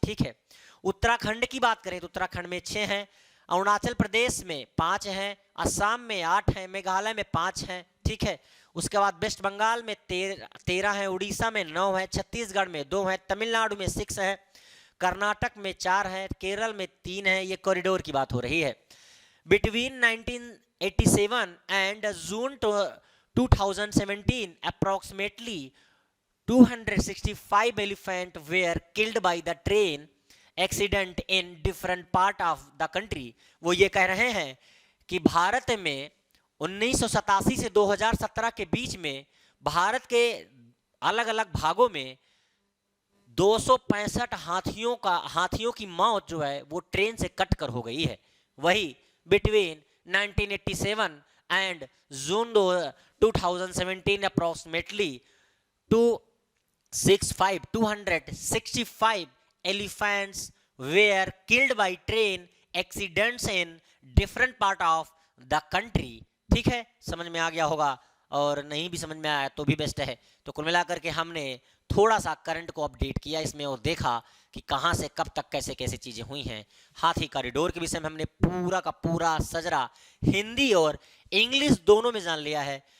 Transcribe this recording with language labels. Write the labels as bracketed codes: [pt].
[hi] ठीक है, उत्तराखंड की बात करें तो उत्तराखंड में 6 हैं, अरुणाचल प्रदेश में 5 हैं, असम में 8 हैं, मेघालय में 5 हैं। ठीक है, उसके बाद वेस्ट बंगाल में 13 हैं, उड़ीसा में 9 हैं, छत्तीसगढ़ में 2 हैं, तमिलनाडु में 6 हैं, कर्नाटक में 4 हैं, केरल में 3 हैं। ये कॉरिडोर की बात हो रही है। [en] Between 1987 and June 2017 approximately 265 elephants were killed by the train accident in different part of the country। [hi] वो ये कह रहे हैं कि भारत में 1987 से 2017 के बीच में भारत के अलग अलग भागों में 265 हाथियों की मौत जो है वो ट्रेन से कट कर हो गई है। [en] वही between 1987 and June 2017 approximately 265 elephants were killed by train accidents in different part of the country। [hi] ठीक है, समझ में आ गया होगा, और नहीं भी समझ में आया तो भी बेस्ट है। तो कुल मिलाकर के हमने थोड़ा सा करंट को अपडेट किया इसमें और देखा कि कहां से कब तक कैसे कैसे चीजें हुई हैं। हाथी कॉरिडोर के विषय में हमने पूरा का पूरा सजरा हिंदी और इंग्लिश दोनों में जान लिया है।